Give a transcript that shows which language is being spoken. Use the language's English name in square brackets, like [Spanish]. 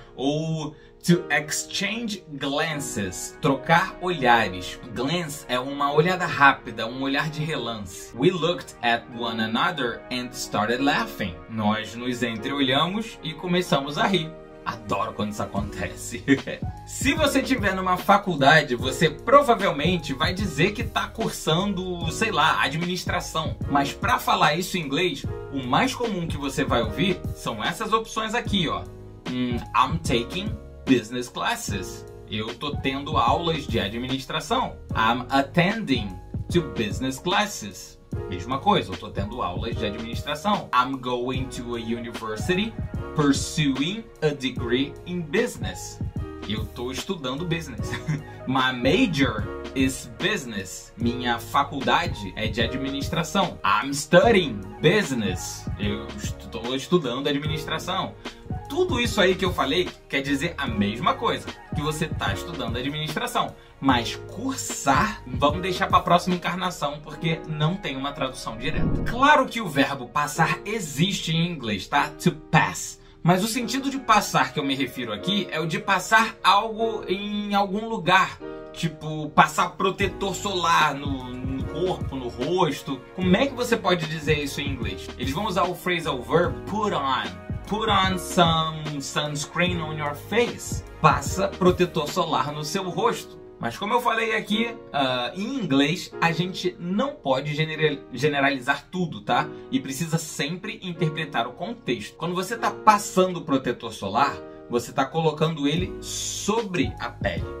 [Portuguese] Ou [English] to exchange glances, [Portuguese] trocar olhares. Glance é uma olhada rápida, um olhar de relance. [English] We looked at one another and started laughing. [Portuguese] Nós nos entreolhamos e começamos a rir. Adoro quando isso acontece. Se você estiver numa faculdade, você provavelmente vai dizer que está cursando, sei lá, administração. Mas para falar isso em inglês, o mais comum que você vai ouvir são essas opções aqui, ó. [English] I'm taking business classes. [Portuguese] Eu tô tendo aulas de administração. [English] I'm attending to business classes. [Portuguese] Mesma coisa, eu tô tendo aulas de administração. [English] I'm going to a university pursuing a degree in business. [Portuguese] Eu tô estudando business. [English] My major is business. [Portuguese] Minha faculdade é de administração. [English] I'm studying business. [Portuguese] Eu estou estudando administração. Tudo isso aí que eu falei quer dizer a mesma coisa, que você está estudando administração. Mas cursar, vamos deixar para a próxima encarnação, porque não tem uma tradução direta. Claro que o verbo passar existe em inglês, tá? To pass. Mas o sentido de passar que eu me refiro aqui é o de passar algo em algum lugar. Tipo, passar protetor solar no corpo, no rosto. Como é que você pode dizer isso em inglês? Eles vão usar o phrasal verb put on. [English] Put on some sunscreen on your face. [Portuguese] Passa protetor solar no seu rosto. Mas como eu falei aqui, em inglês, a gente não pode generalizar tudo, tá? E precisa sempre interpretar o contexto. Quando você está passando protetor solar, você está colocando ele sobre a pele.